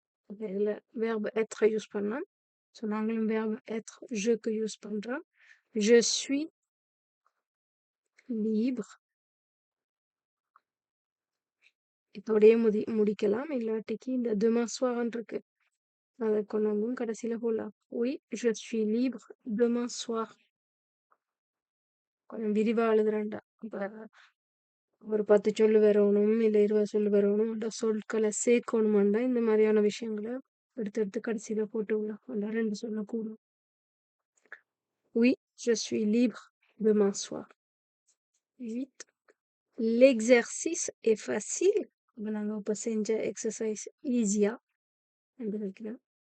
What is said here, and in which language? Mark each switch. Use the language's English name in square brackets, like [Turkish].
[Tamil] இதில் verbe être use பண்ணலாம். So நாங்களும் verbe être je-க்கு யூஸ் பண்ணுறோம். [French] je suis libre. [Tamil] இதோடய முடிக்கலாம். இல்லாட்டிக்கு இந்த [French] demain soir [Tamil] இருக்கு, அதை கொண்டு வந்து கடைசியில் போடலாம். [French] oui je suis libre demain soir. [Tamil] கொஞ்சம் விரிவாக எழுதுறேன்டா. இப்போ ஒரு 10 சொல்லு வரணும், இல்லை 20 சொல்லு வரணும், சொற்களை சேர்க்கணுமாண்டா இந்த மாதிரியான விஷயங்களை எடுத்து கடைசியில் போட்டு விடலாம். அந்த 2 சொல்லக்கூடும். [French] oui je suis libre demain soir. 8. l'exercice est facile. [Tamil] இப்போ நாங்கள் இப்போ செஞ்ச எக்ஸசைஸ் ஈஸியா என்று வைக்கிறேன்.